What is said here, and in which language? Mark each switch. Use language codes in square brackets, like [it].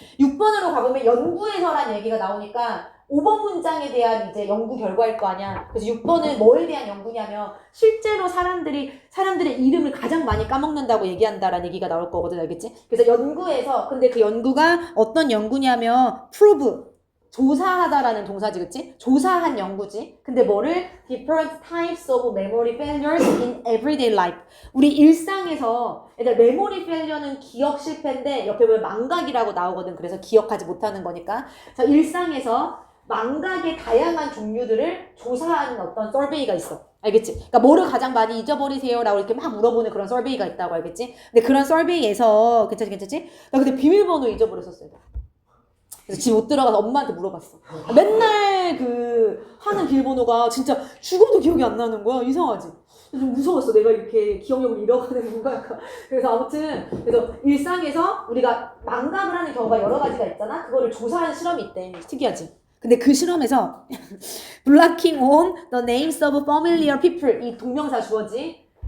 [ko] 6번으로 가보면 연구에서란 얘기가 나오니까 5번 문장에 대한 이제 연구 결과일 거 아니야. 그래서 6번은 뭐에 대한 연구냐면 실제로 사람들의 이름을 가장 많이 까먹는다고 얘기한다라는 얘기가 나올 거거든, 알겠지? 그래서 연구에서, 근데 그 연구가 어떤 연구냐면 prove, 조사하다라는 동사지, 그치? 조사한 연구지. 근데 뭐를? [en] Different types of memory failures in everyday life. [ko] 우리 일상에서, 얘들 memory failure는 기억 실패인데 옆에 보면 망각이라고 나오거든. 그래서 기억하지 못하는 거니까. 그래서 일상에서 망각의 다양한 종류들을 조사하는 어떤 서베이가 있어. 알겠지? 그러니까 뭐를 가장 많이 잊어버리세요? 라고 이렇게 막 물어보는 그런 서베이가 있다고, 알겠지? 근데 그런 서베이에서, 괜찮지? 나 근데 비밀번호 잊어버렸었어요. 그래서 집 못 들어가서 엄마한테 물어봤어. 맨날 그 하는 비밀번호가 진짜 죽어도 기억이 안 나는 거야. 이상하지? 좀 무서웠어. 내가 이렇게 기억력을 잃어가는 건가? 그래서 아무튼 그래서 일상에서 우리가 망각을 하는 경우가 여러 가지가 있잖아. 그거를 조사하는 실험이 있대. 특이하지? 근데 그 실험에서 [en] blocking on the names of familiar people, [ko] 이 동명사 주어지.